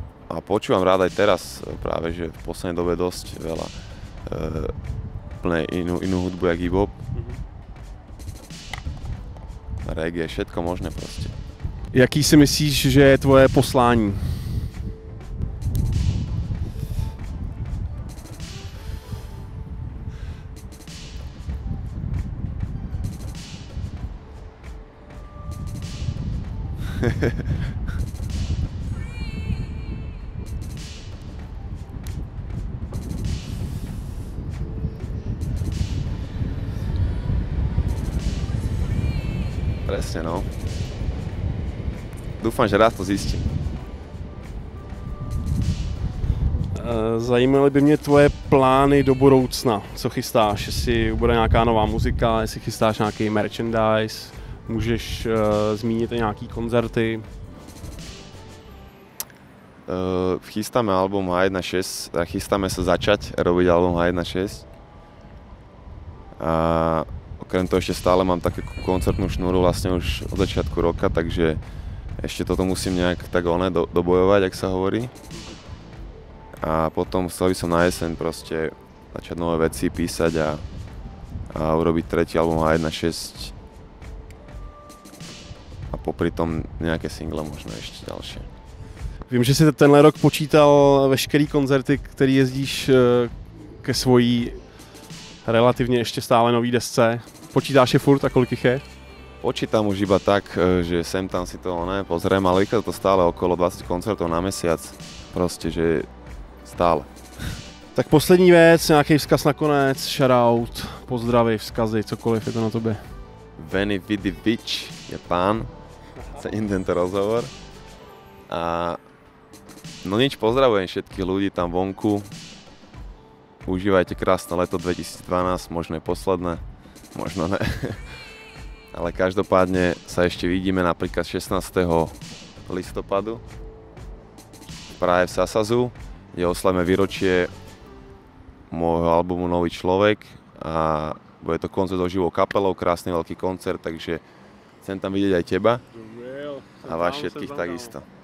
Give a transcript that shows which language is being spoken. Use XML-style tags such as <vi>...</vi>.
<sk>A počúvam rád aj teraz, práve že v poslednej dobe dosť veľa úplne inú hudbu, jak hip-hop. Reggae, všetko možné proste.</sk> <cs>Jaký si myslíš, že je tvoje poslání?</cs> <sk>Presne, no. Dúfam, že raz to zistím.</sk> <cs>Zajímaly by mě tvoje plány do budoucna. Co chystáš? Jestli bude nějaká nová muzika, jestli chystáš nějaký merchandise, Můžeš zmínit i nějaký koncerty?</cs> <sk>Chystáme album H1.6 a chystáme sa začať robiť album H1.6. A okrem toho ešte stále mám takú koncertnú šnúru vlastne už od začiatku roka, takže ešte toto musím nejak tak dobojovať, ak sa hovorí. A potom chcel by som na jeseň proste začať nové veci písať a urobiť tretí album H1.6 a popri tom nejaké single možno ešte ďalšie.</sk> <cs>Vím, že si tenhle rok počítal veškerý koncerty, který jezdíš ke svojí relativně ještě stále nový desce. Počítáš je furt a kolik jich je?</cs> <sk>Počítam už iba tak, že sem tam si to pozriem, ale vychádza to stále okolo 20 koncertov na mesiac. Proste, že stále.</sk> <cs>Tak poslední věc, nějaký vzkaz nakonec, shoutout, pozdravy, vzkazy, cokoliv je to na tobě.</cs> <sk>Veni Vidi Vici je pán, cením tento rozhovor. A no nič, pozdravujem všetkých ľudí tam vonku. Užívajte krásne leto 2012, možno je posledné, možno ne. Ale každopádne sa ešte vidíme napríklad 16. listopadu v Prahe v Sasazu, kde oslavíme výročie môjho albumu Nový človek a bude to koncert so živou kapelou, krásny veľký koncert, takže chcem tam vidieť aj teba a vás všetkých takisto.</sk>